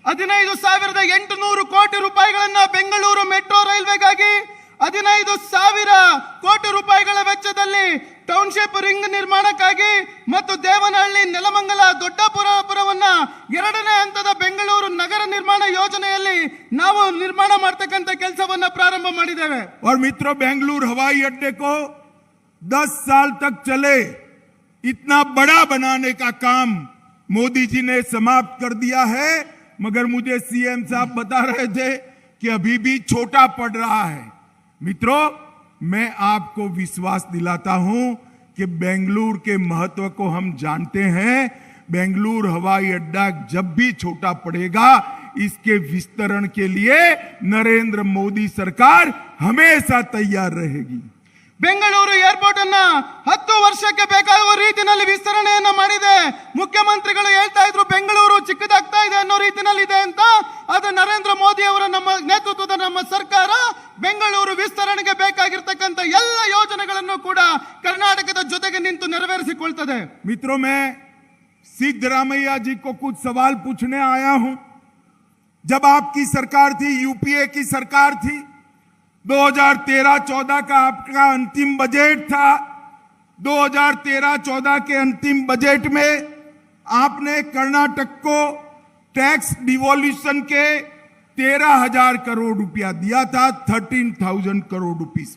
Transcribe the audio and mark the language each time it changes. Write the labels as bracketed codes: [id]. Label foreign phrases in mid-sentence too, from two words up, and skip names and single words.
[kn] 15,800 ಕೋಟಿ ರೂಪಾಯಿಗಳನ್ನ ಬೆಂಗಳೂರು ಮೆಟ್ರೋ ರೈಲ್ವೆಗಾಗಿ 15,000 ಕೋಟಿ ರೂಪಾಯಿಗಳ ವೆಚ್ಚದಲ್ಲಿ [en] township ring [kn] ನಿರ್ಮಾಣಕ್ಕಾಗಿ ಮತ್ತು ದೇವನಹಳ್ಳಿ, ನೆಲಮಂಗಲ, ದೊಡ್ಡಪುರವನ್ನ 2ನೇ ಹಂತದ ಬೆಂಗಳೂರು ನಗರ ನಿರ್ಮಾಣ ಯೋಜನೆಯಲ್ಲಿ ನಾವು ನಿರ್ಮಾಣ ಮಾಡತಕ್ಕಂತ ಕೆಲಸವನ್ನ ಪ್ರಾರಂಭ ಮಾಡಿದ್ದೇವೆ. [hi] और मित्रों, बेंगलुरु हवाई अड्डे को 10 साल तक चले इतना बड़ा बनाने का काम मोदी जी ने समाप्त कर दिया है, मगर मुझे सीएम साहब बता रहे थे कि अभी भी छोटा पड़ रहा है। मित्रों, मैं आपको विश्वास दिलाता हूं कि बेंगलुरु के महत्व को हम जानते हैं। बेंगलुरु हवाई अड्डा जब भी छोटा पड़ेगा इसके विस्तरण के लिए नरेंद्र मोदी सरकार हमेशा तैयार रहेगी। [kn] ಬೆಂಗಳೂರು ಏರ್ಪೋರ್ಟ್ ಅನ್ನ 10 ವರ್ಷಕ್ಕೆ ಬೇಕಾಗುವ ರೀತಿಯಲ್ಲಿ ವಿಸ್ತರಣೆಯನ್ನ ಮಾಡಿದೆ. ಮುಖ್ಯಮಂತ್ರಿಗಳು ಹೇಳ್ತಾ ಇದ್ರು ಬೆಂಗಳೂರು ಚಿಕ್ಕದಾಗ್ತಾ ಇದೆ ಅನ್ನೋ ರೀತಿಯಲ್ಲಿ ಇದೆ ಅಂತ. ಅದು ನರೇಂದ್ರ ಮೋದಿ ಅವರ ನಮ್ಮ ನೇತೃತ್ವದ ನಮ್ಮ ಸರ್ಕಾರ ಬೆಂಗಳೂರು ವಿಸ್ತರಣೆಗೆ ಬೇಕಾಗಿರತಕ್ಕಂತ ಎಲ್ಲ ಯೋಜನೆಗಳನ್ನು ಕೂಡ ಕರ್ನಾಟಕದ ಜೊತೆಗೆ ನಿಂತು ನೆರವೇರಿಸಿಕೊಳ್ತದೆ. [hi] मित्रों, मैं सिद्धरामैया जी को कुछ सवाल पूछने आया हूं। जब आपकी सरकार थी, यूपीए की सरकार थी, 2013-14 का आपका अंतिम बजट था। 2013-14 के अंतिम बजट में आपने कर्नाटक को [en] tax devolution [hi] के 13,000 करोड़ रुपया दिया था, 13,000 करोड़ रुपीस।